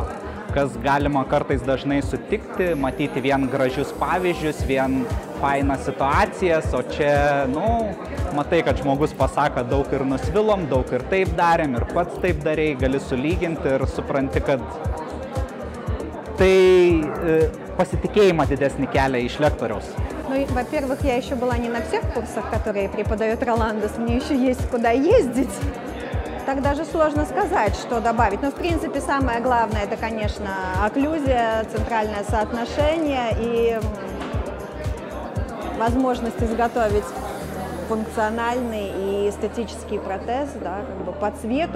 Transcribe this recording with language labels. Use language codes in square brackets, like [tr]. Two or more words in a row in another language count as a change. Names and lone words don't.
[lt] Kas galima kartais dažnai sutikti, matyti vien gražius pavyzdžius, vien fainas situacijas, o čia, matai, kad žmogus pasako, daug ir nusvilom, daug ir taip darėm, ir pats taip darėjai, gali sulyginti ir supranti, kad tai pasitikėjimą didesnį kelia iš lektoriaus. [ru] Во-первых, я еще была не на всех курсах, которые преподает Роландос, мне еще есть куда ездить. Так даже сложно сказать, что добавить. Но, в принципе, самое главное, это, конечно, окклюзия, центральное соотношение и возможность изготовить функциональный и эстетический протез, да, по цвету.